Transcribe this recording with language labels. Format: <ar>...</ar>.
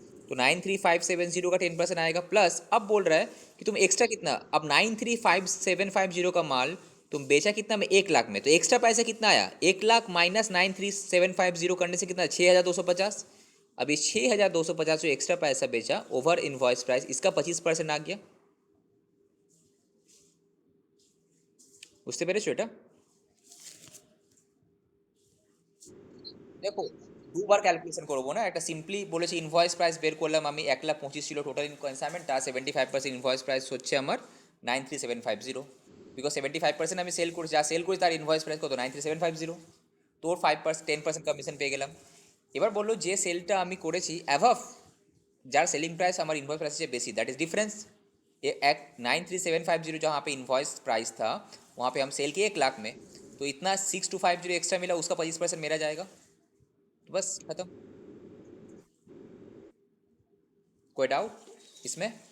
<hi>तो 93,570 का 10% आएगा, प्लस अब बोल रहा है कि तुम एक्स्ट्रा कितना, अब 93,750 का माल तुम बेचा कितना में, 1 लाख में, तो एक्स्ट्रा पैसा कितना आया, 1 लाख माइनस 93,750 करने से कितना, 6,250। अब इस 6,250 जो एक्स्ट्रा पैसा बेचा ओवर इनवॉइस प्राइस, इसका 25% आ गया,</hi> <bn>বুঝতে পেরেছো এটা? দেখো দুবার ক্যালকুলেশন করবো না, একটা সিম্পলি বলেছি ইনভয়েস প্রাইস বের করলাম আমি, 1,25,000 ছিল টোটাল কনসাইনমেন্ট, তার 75% ইনভয়েস প্রাইস হচ্ছে আমার 93,750, বিকজ 75% আমি সেল করছি, যা সেল করি তার ইনভয়েস প্রাইস কত, 93,750, তোর 5% 10% কমিশন পেয়ে গেলাম। এবার বললো যে সেলটা আমি করেছি অ্যাভাভ, যার সেলিং প্রাইस আমার इन्वॉइस प्राइस से बेसी,</bn> <en>That is difference.</en> <hi>ये एक 93,750 जहाँ पे इन्वॉइस प्राइस था वहाँ पे हम सेल किए 1 लाख में, तो इतना 6,250 एक्स्ट्रा मिला, उसका 25% मेरा जाएगा, तो बस खत्म। कोई डाउट इसमें?</hi>